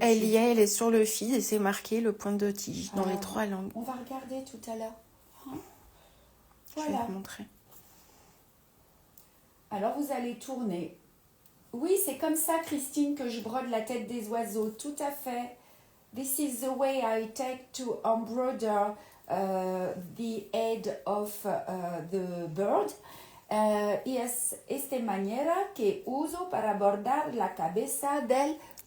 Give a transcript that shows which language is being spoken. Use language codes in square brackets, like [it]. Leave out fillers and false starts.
[fr] Elle y est, elle est sur le feed et c'est marqué le point de tige dans les 3 langues. On va regarder tout à l'heure. Hein, je vais te montrer. Alors, vous allez tourner. Oui, c'est comme ça, Christine, que je brode la tête des oiseaux, tout à fait. [en] This is the way I take to embroider the head of the bird. [es] Y es esta manera que uso para bordar la cabeza del